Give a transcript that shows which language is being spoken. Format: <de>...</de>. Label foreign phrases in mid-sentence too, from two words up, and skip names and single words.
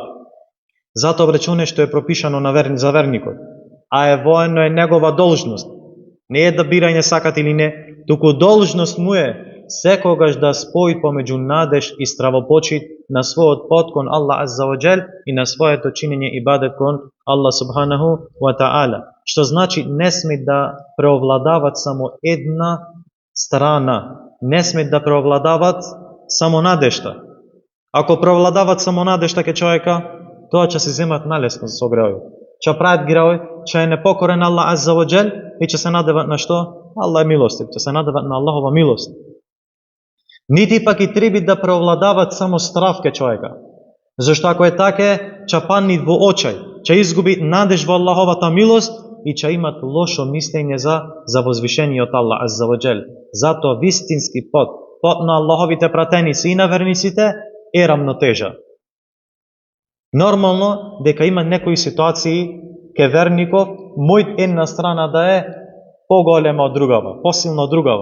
<mk>Затоа вречуне што е пропишано за верникот, а воено е негова должност. Не е да бирање сакат или не, туку должност му е секогаш да спои помеѓу надеж и стравопочит на својот пат кон Аллах</mk> <ar>عز وجل</ar> <mk>и на своето чинење ибадет кон Аллах</mk> <ar>سبحانه وتعالى.</ar> <mk>Што значи не сме да преовладават само една страна, не сме да преовладават само надежта. Ако преовладават само надежта ке човека, тоа ќе се земат налесно со греови. Ќе прават греови, ќе е непокорен Аллах</mk> <ar>عز وجل</ar> <mk>и ќе се надеват на што? Аллах е милостив, ќе се надеват на Аллахова милост. Нити пак и треба да преовладават само страв ке човека. Зашто ако е така, ќе паднат во очај, ќе изгубит надеж во Аллаховата милост и ќе имат лошо мислење за возвишениот Аллах</mk> <ar>عز وجل.</ar> <mk>Затоа вистински пат на Аллаховите пратеници и на верниците е рамнотежа. Нормално дека има некои ситуации ке верников, мојот една страна да е поголема од другава, посилна од другава.</mk>